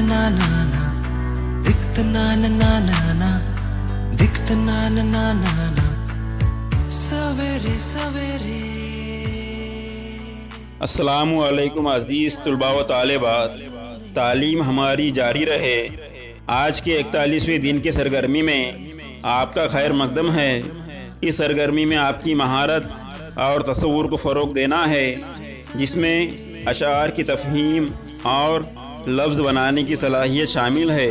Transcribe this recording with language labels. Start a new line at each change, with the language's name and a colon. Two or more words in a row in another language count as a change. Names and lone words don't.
Urdu: na na, dikt na na na na na, dikt na na na na na, savere savere. السلام علیکم عزیز طلباء و طالبات، تعلیم ہماری جاری رہے۔ آج کے 41ویں دن کی سرگرمی میں آپ کا خیر مقدم ہے۔ اس سرگرمی میں آپ کی مہارت اور تصور کو فروغ دینا ہے، جس میں اشعار کی تفہیم اور لفظ بنانے کی صلاحیت شامل ہے۔